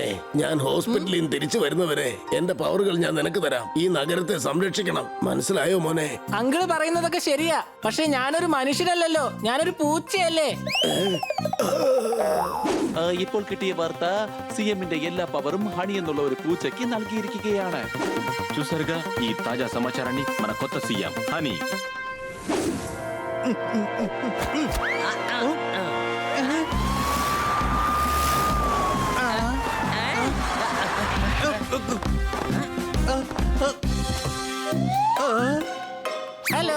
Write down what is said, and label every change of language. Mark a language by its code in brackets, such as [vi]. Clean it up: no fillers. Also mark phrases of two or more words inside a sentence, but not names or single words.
[ml] ഞാൻ ഹോസ്പിറ്റലിൽ നിന്ന് തിരിച്ചു വരുന്നവരെ എന്റെ പവറുകൾ ഞാൻ നിനക്ക് തരാം. ഈ നഗരത്തെ സംരക്ഷിക്കണം. മനസ്സിലായോ മോനെ? അങ്കിള് പറയുന്നതൊക്കെ ശരിയാ, പക്ഷെ ഞാനൊരു മനുഷ്യനല്ലല്ലോ, ഞാനൊരു പൂച്ചയല്ലേ. ഇപ്പോൾ കിട്ടിയ വാർത്ത, സിഎമ്മിന്റെ എല്ലാ പവറും ഹണി എന്നുള്ള ഒരു പൂച്ചയ്ക്ക് നൽകിയിരിക്കുകയാണ്. [te] చూసారుగా ఈ తాజా సమాచారాన్ని మన కొత్త సీఎం హనీ. [ml] ഹലോ,